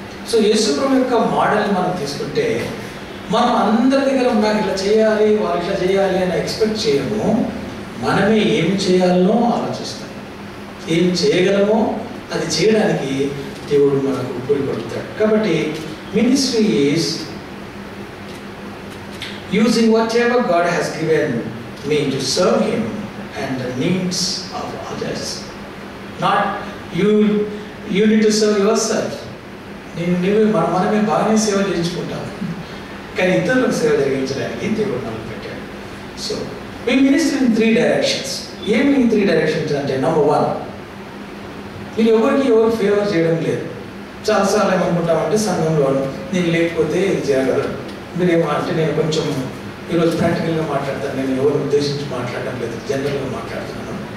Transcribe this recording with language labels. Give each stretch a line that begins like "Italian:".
Telugu: So యేసుప్రభువు యొక్క మోడల్ని మనం తీసుకుంటే మనం అందరి దగ్గర నాకు ఇట్లా చేయాలి, వాళ్ళు ఇట్లా చేయాలి అని ఎక్స్పెక్ట్ చేయము. మనమే ఏం చేయాలనో ఆలోచిస్తాం, ఏం చేయగలమో అది చేయడానికి దేవుడు మనకు పురికొడతాడు.
English: కాబట్టి ministry is using whatever God has given me to serve Him and the needs of others. Not you need to serve yourself.
Telugu: మనమే బాగానే సేవ చేయించుకుంటాం, కానీ ఇతరులకు సేవ జరిగించడానికి దేవుడు మనకు పెట్టాడు.
English: So we minister in 3 directions.
Telugu: ఏమి 3 directions అంటే, నెంబర్ 1, మీరు ఎవరికి ఎవరు ఫేవర్ చేయడం లేదు. చాలాసార్లు ఏమనుకుంటామంటే సంఘంలో నేను లేకపోతే ఇది జరగదు. మీరేమంటే నేను కొంచెం ఈరోజు ప్రాక్టికల్గా మాట్లాడతాను, నేను ఎవరు ఉద్దేశించి మాట్లాడడం లేదు, జనరల్గా మాట్లాడుతున్నాను.